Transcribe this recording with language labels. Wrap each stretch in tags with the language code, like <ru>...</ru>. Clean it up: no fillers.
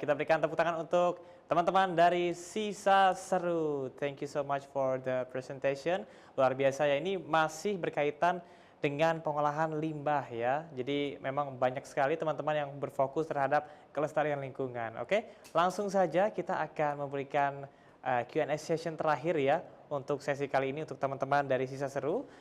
<id>Kita berikan tepuk tangan untuk teman-teman dari Sisa Seru.</id> <en>Thank you so much for the presentation.</en> <id>Luar biasa ya, ini masih berkaitan dengan pengolahan limbah ya. Jadi memang banyak sekali teman-teman yang berfokus terhadap kelestarian lingkungan. Oke, langsung saja kita akan memberikan Q&A session terakhir ya untuk sesi kali ini untuk teman-teman dari Sisa Seru.</id>